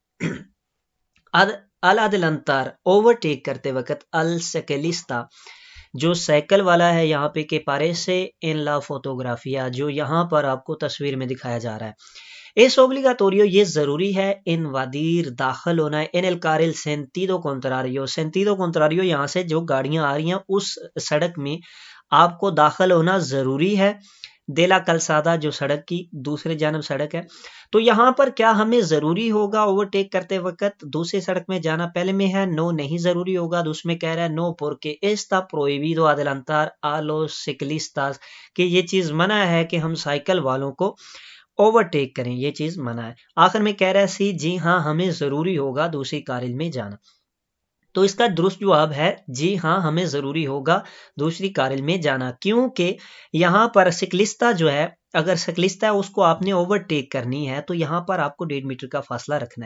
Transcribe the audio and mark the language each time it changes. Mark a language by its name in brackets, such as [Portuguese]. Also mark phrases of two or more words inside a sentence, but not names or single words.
[Spanish] al adelantar [Urdu] اوورٹیک کرتے وقت [Spanish] al ciclista [Urdu] جو سائیکل والا ہے یہاں پہ [Spanish] que aparece en la fotografía [Urdu] جو یہاں پر آپ کو تصویر میں دکھایا جا رہا ہے، [Spanish] Es obligatorio, [Urdu] یہ ضروری ہے invadir داخل ہونا ہے [Spanish] en el carril sentido contrario. sentido contrario [Urdu] یہاں سے جو گاڑیاں آ رہی ہیں اس سڑک میں آپ کو داخل ہونا ضروری ہے. [Spanish] de la calzada [Urdu] جو سڑک کی دوسرے جانب سڑک ہے. تو یہاں پر کیا ہمیں ضروری ہوگا اوورٹیک کرتے وقت دوسری سڑک میں جانا؟ پہلے میں ہے نو نہیں ضروری ہوگا، دوسرے میں کہہ رہا ہے نو [Spanish] porque está prohibido adelantar a los ciclistas [Urdu] کہ یہ چیز منع ہے کہ ہم سائیکل والوں کو اوورٹیک کریں، یہ چیز منع ہے. آخر میں کہہ رہا ہے سی جی ہاں ہمیں ضروری ہوگا دوسری کارل میں جانا. تو اس کا درست جواب ہے جی ہاں ہمیں ضروری ہوگا دوسری کارل میں جانا، کیونکہ یہاں پر سکلستا جو ہے، اگر سکلستا ہے اس کو آپ نے اوورٹیک کرنی ہے تو یہاں پر آپ کو 1.5 میٹر کا فاصلہ رکھنا ہے.